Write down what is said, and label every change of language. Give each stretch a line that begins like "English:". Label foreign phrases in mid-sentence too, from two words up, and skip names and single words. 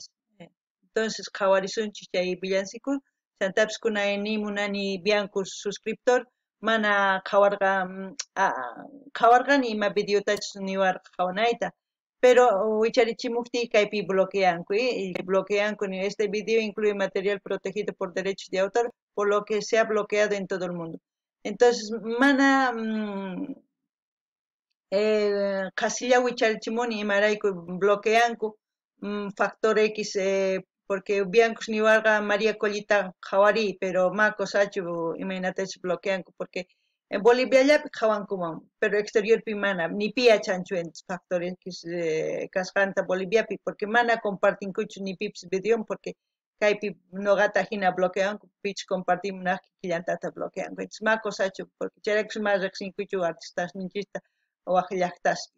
Quechua: Entonces qhawarisunchis chay villancico chantapis kunani munani Bianco suscriptor mana qhawarqani ima videotachus niwarqa qhawanayta.
Spanish: Pero
Quechua: wicharichimukti kaypi bloqueanku y bloqueanku
Spanish: este video incluye material protegido por derechos de autor, por lo que se ha bloqueado en todo el mundo.
Quechua: Entonces mana qhasilla wicharichimuni imarayku bloqueanku factor X porque Biancos niwarqa María Collita qhawari pero ma cosachu imaynatachus bloqueanku porque en Boliviallapi qhawankuman pero exteriorpi mana ni pia chanchu factor X kasqanta Boliviapi porque mana compartinkuchu ni pipis videon porque kaypi noqata hina bloqueanku pichu compartimunaqki killantata bloqueanku entonces ma cosachu porque chayrakus ma riqsinkuchu artistas ninchista waq llaqtaspi.